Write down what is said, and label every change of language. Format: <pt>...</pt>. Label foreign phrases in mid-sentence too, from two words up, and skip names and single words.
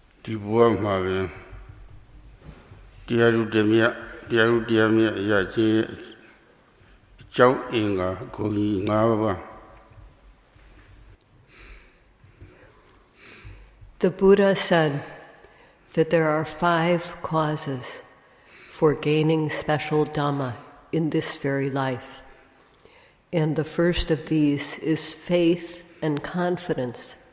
<my>ဒီဘဝမှာပင်တရားဥဒ္ဓမြတ်တရားဥဒ္ဓမြတ်အရာချင်းအကြောင်းအင်္ဂါဂုဏ်ကြီး၅ပါး</my> <en>The Buddha said that there are 5 causes for gaining special Dhamma in this very life. And the first of these is faith and confidence.</en>